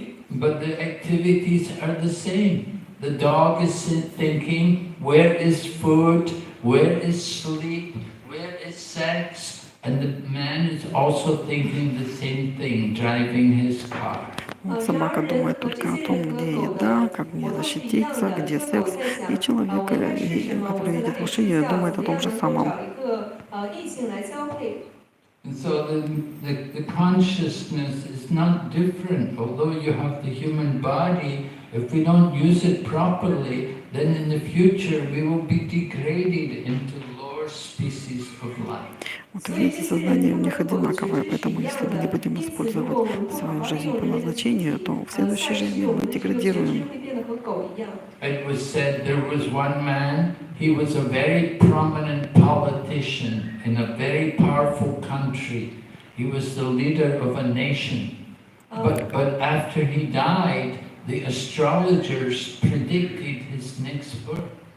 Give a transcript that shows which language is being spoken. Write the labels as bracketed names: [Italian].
[English] But the activities are the same. The dog is thinking, where is food, where is sleep, where is sex, and the man is also thinking the same thing, driving his car. [Russian] Собака думает только о том, где еда, как мне защититься, где секс, и человек, который едет в машине, думает о том же самом. [English] And so the consciousness is not different, although you have the human body. If we don't use it properly, then in the future we will be degraded into lower species of life. [Russian] Вот видите, сознание у них одинаковое, поэтому если мы не будем использовать свою жизнь по назначению, то в следующей жизни мы деградируем. 狗一样。 [English] It was said there was one man, he was a very prominent politician in a very powerful country. He was the leader of a nation. But after he died, the astrologers predicted his next birth.